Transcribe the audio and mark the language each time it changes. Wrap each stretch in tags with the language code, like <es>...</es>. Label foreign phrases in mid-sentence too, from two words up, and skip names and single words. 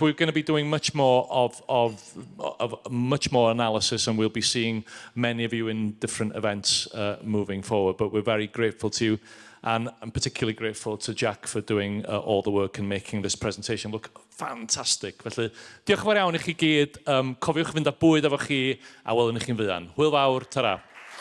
<en>We're going to be doing much more of much more analysis, and we'll be seeing many of you in different events moving forward. But we're very grateful to you, and I'm particularly grateful to Jac for doing all the work and making this presentation look fantastic.</en> <cy>Felly, diolch yn fawr iawn i chi gyd. Cofiwch fynd â bwyd efo chi, a welwn i chi'n fuan. Hwyl fawr, tara.</cy>